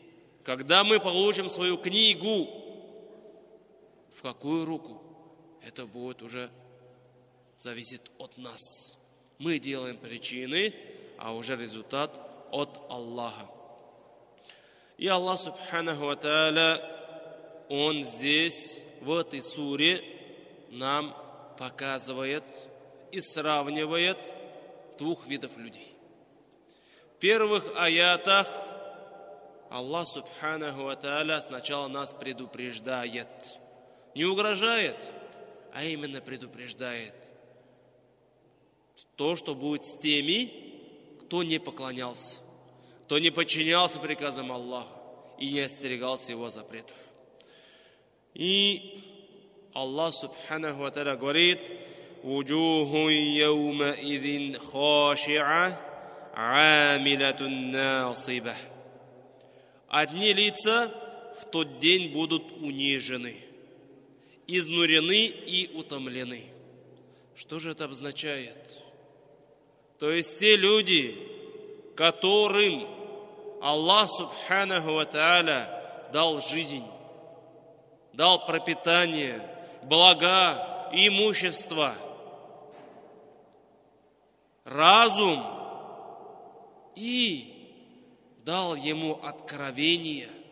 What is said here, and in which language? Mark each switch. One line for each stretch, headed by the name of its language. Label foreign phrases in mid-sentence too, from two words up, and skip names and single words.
Russian: Когда мы получим свою книгу, в какую руку? Это будет уже зависит от нас. Мы делаем причины, а уже результат от Аллаха.
Arabic: И Аллах سبحانه وتعالى,
Russian: Он здесь, в этой суре, нам показывает и сравнивает двух видов людей. В первых аятах Аллах
Arabic: سبحانه وتعالى
Russian: сначала нас предупреждает. Не угрожает, а именно предупреждает то, что будет с теми, кто не поклонялся, кто не подчинялся приказам Аллаха и не остерегался его запретов.
Arabic: И Аллах سبحانه وتعالى говорит: «وجوه يومئذ خاشعة عاملة ناصبة».
Russian: Одни лица в тот день будут унижены, изнурены и утомлены. Что же это обозначает? То есть те люди, которым Аллах
Arabic: سبحانه وتعالى
Russian: дал жизнь, дал пропитание, блага, имущество, разум и дал ему откровение,